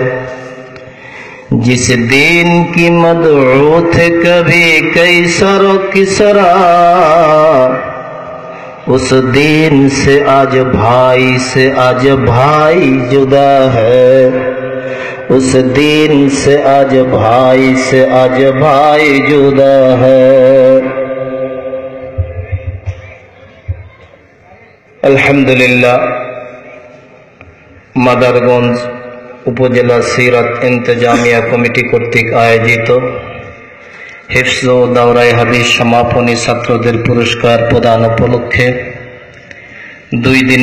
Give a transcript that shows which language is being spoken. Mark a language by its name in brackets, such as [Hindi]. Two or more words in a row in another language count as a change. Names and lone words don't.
[Urdu] جس دین کی مدعو تھے کبھی قیصر و کسریٰ، اس دین سے آج بھائی جدا ہے، اس دین سے آج بھائی جدا ہے. [Bangla] আলহামদুলিল্লাহ, মাদারগঞ্জ উপজেলা সিরাত ইন্তেজামিয়া কমিটি কর্তৃক আয়োজিত হিফজ ও দাওরায়ে হাদিস সমাপনী ছাত্রদের পুরস্কার প্রদান উপলক্ষে 2 দিন